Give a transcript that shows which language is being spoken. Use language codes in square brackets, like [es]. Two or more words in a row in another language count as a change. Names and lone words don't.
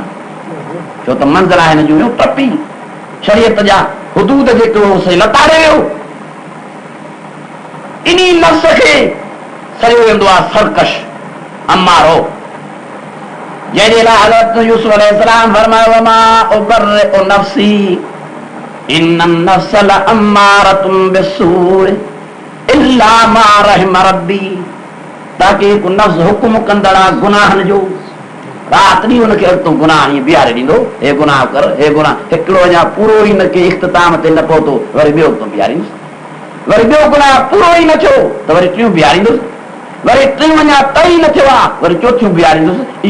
[sd] छो त मंज़िल आहे हिन जूं टपी शरीयत जा हुदूद जेके हो लताड़े वियो। इन नफ़्स खे सरियो वेंदो आहे सरकश, अमारो, जंहिंजे लाइ हज़रत यूसुफ अलैहिस्सलाम फरमायो [ar] وما أبرئ نفسي إن النفس لأمارة بالسوء إلا ما رحم ربي. [sd] ताकि हिकु नफ़्स हुकुम कंदड़ आहे गुनाहनि जो। रात ॾींहुं हुनखे तूं गुनाह हीअं बीहारे ॾींदो, हे गुनाह कर, हे गुनाह। हिकिड़ो अञा पूरो ई न के इख़्तिताम ते न पहुतो, वरी ॿियो तूं बीहारींदुसि, वरी ॿियो गुनाह पूरो ई न थियो त वरी टियों बीहारींदुसि, वरी टियों अञा तई न थियो आहे वरी चोथियूं बीहारींदुसि।